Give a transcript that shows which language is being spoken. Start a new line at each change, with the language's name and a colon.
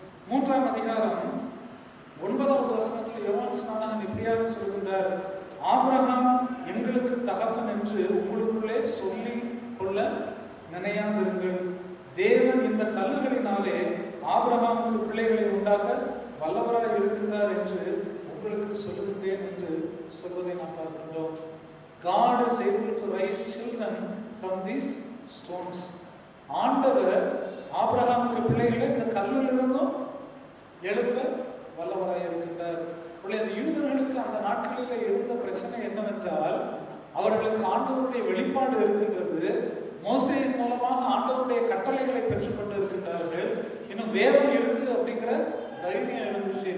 Tamil: 3ஆம் அதிகாரம் 9வது வசனத்தில் யோவான் ஸ்நானன் இப்படியாக சொல்கின்றார், ஆபிரகாம் எங்களுக்கு தகப்பன் என்று உங்களுக்குள்ளே சொல்லி கொள்ள நினையாதிருங்கள். தேவன் இந்த கல்லுகளினாலே ஆபிரகாமுக்கு பிள்ளைகளை உண்டாக்க வல்லவராய் இருக்கின்றார் என்று உங்களுக்கு சொல்லுகின்றேன் என்று சொல்வதை நாம் பார்க்கின்றோம்.
English: God is able to raise children from these stones.
Tamil: ஆண்டவர் ஆபிரகாமுக்கு பிள்ளைகளை இந்த கல்லில் இருந்தும் எழுப்ப வல்லவராய் இருக்கின்றார். யூதர்களுக்கு அந்த நாட்களில் இருந்த பிரச்சனை என்னவென்றால், அவர்களுக்கு ஆண்டவருடைய வெளிப்பாடு இருக்கின்றது, மோசேயின் மூலமாக ஆண்டவருடைய கட்டளைகளை பெற்றுக்கொண்டு இருக்கின்றார்கள், இன்னும் வேதம் இருக்கு அப்படிங்கிற தைரியம் இருந்துச்சு.